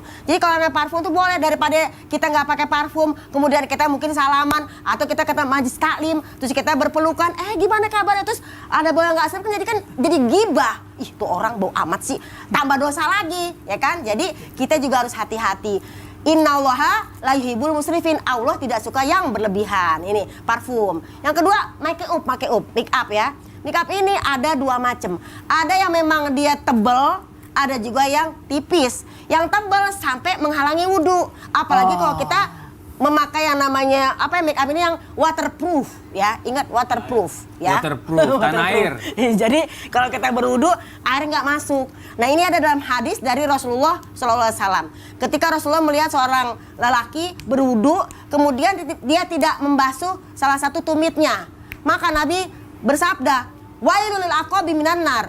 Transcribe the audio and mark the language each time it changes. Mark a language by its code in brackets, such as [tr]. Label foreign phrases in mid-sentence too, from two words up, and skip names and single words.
[id] Jadi kalau namanya parfum itu boleh, daripada kita nggak pakai parfum, kemudian kita mungkin salaman atau kita ke majlis taklim, terus kita berpelukan, gimana kabarnya, terus ada bau yang nggak sedap, kan jadi gibah. Ih, tuh orang bau amat sih, tambah dosa lagi, ya kan? Jadi kita juga harus hati-hati. [ar] إن الله لا يحب المسرفين. [id] Allah tidak suka yang berlebihan. Ini parfum. Yang kedua, [en] make up ya. Make up [id] ini ada dua macam. Ada yang memang dia tebel, ada juga yang tipis. Yang tebel sampai menghalangi wudhu. Apalagi kalau kita memakai yang namanya [en] make up [id] ini yang waterproof ya. Ingat waterproof ya. Waterproof, tanah air. Jadi kalau kita berwudu air nggak masuk. Nah, ini ada dalam hadis dari Rasulullah SAW. Ketika Rasulullah melihat seorang lelaki berwudu, kemudian dia tidak membasuh salah satu tumitnya, maka Nabi bersabda, [ar] ويل للأعقاب من النار.